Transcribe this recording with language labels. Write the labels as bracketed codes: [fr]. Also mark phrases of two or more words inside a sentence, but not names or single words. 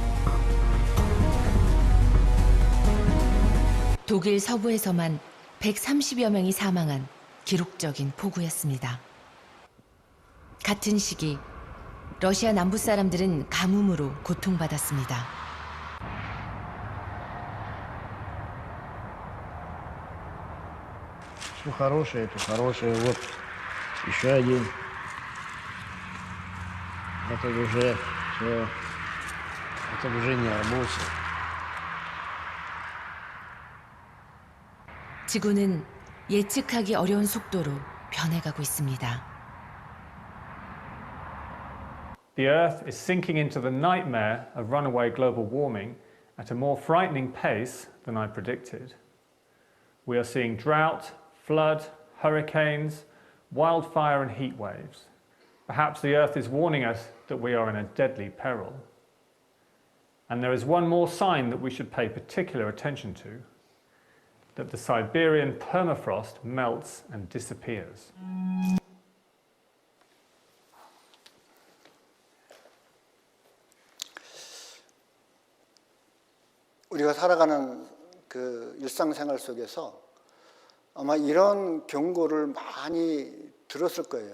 [ko] 독일 서부에서만 130여 명이 사망한 기록적인 폭우였습니다. 같은 시기 러시아 남부 사람들은 가뭄으로 고통받았습니다. [ru] Все хорошее, это хорошее. Вот еще один. Это уже все. Это уже не арбуз. [ko] 지구는 예측하기 어려운 속도로 변해가고 있습니다. [en] The Earth is sinking into the nightmare of runaway global warming at a more frightening pace than I predicted. We are seeing drought, flood, hurricanes, wildfire and heat waves. Perhaps the Earth is warning us that we are in a deadly peril. And there is one more sign that we should pay particular attention to, that the Siberian permafrost melts and disappears. [ko] 우리가 살아가는 그 일상생활 속에서 아마 이런 경고를 많이 들었을 거예요.